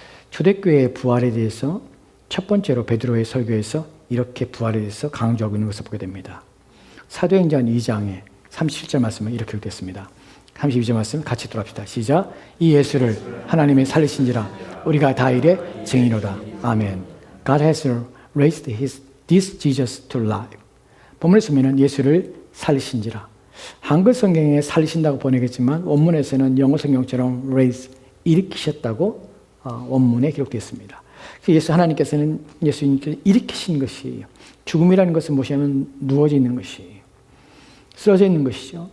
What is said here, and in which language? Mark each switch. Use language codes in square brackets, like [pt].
[ko] 초대교회의 부활에 대해서 첫 번째로 베드로의 설교에서 이렇게 부활에 대해서 강조하고 있는 것을 보게 됩니다. 사도행전 2장의 37절 말씀은 이렇게 기록됐습니다. 32절 말씀 같이 돌아봅시다. 시작. 이 예수를 하나님이 살리신지라 우리가 다 이래 증인이로다. 아멘. [en] God has raised this Jesus to life. [ko] 본문에 보면 예수를 살리신지라. 한글 성경에 살리신다고 번역했지만 원문에서는 영어 성경처럼 raise, 일으키셨다고 원문에 기록되어 있습니다. 하나님께서는 예수님께서 일으키신 것이에요. 죽음이라는 것은 무엇이냐면 누워져 있는 것이에요. 쓰러져 있는 것이죠.